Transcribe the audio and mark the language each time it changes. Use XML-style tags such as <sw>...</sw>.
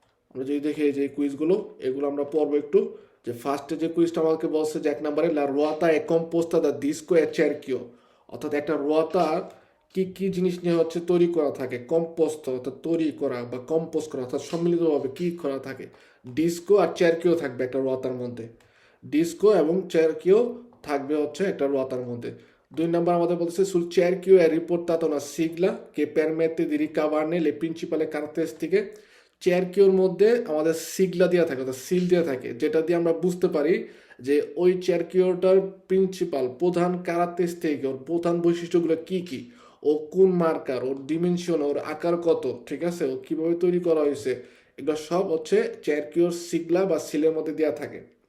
<bn>আমরা যদি দেখি এই যে কুইজগুলো, এগুলো আমরা পড়বো একটু। যে ফার্স্টে যে কুইজটা আমাকে বলছে যে 1 নম্বরে</bn> <it>লা রুয়াতা এ কম্পোস্তা দা ডিস্কো এ চেরকিও,</it> <bn>অর্থাৎ একটা রুয়াতা কি কি জিনিস নিয়ে হচ্ছে তৈরি করা থাকে। কম্পোস্ত অর্থাৎ তৈরি করা বা কম্পোস্ট করা, অর্থাৎ সম্মিলিতভাবে কি করা থাকে। ডিস্কো আর চেরকিও থাকবে একটা রুয়াতার মধ্যে, ডিস্কো এবং চেরকিও থাকবে হচ্ছে একটা রুয়াতার মধ্যে। 2 নম্বর আমাদের বলতেছে</bn> <it>sul cerchio è riportata una sigla che permette di ricavarne le principali caratteristiche।</it> <bn>চেরকিওর মধ্যে আমাদের সিগলা দেওয়া থাকে, অর্থাৎ সিল দেওয়া থাকে, যেটা দিয়ে আমরা বুঝতে পারি যে ওই চেরকিওটার প্রিন্সিপাল প্রধান ক্যারাক্টারিস্টিক, ওর প্রধান বৈশিষ্ট্যগুলো কি কি, ও কোন মার্কার, ওর ডিমেনশন, ওর আকার কত, ঠিক আছে, ও কিভাবে তৈরি করা হয়েছে, এগুলো সব হচ্ছে চেরকিওর সিগলা বা সিলের মধ্যে দেওয়া থাকে।</bn>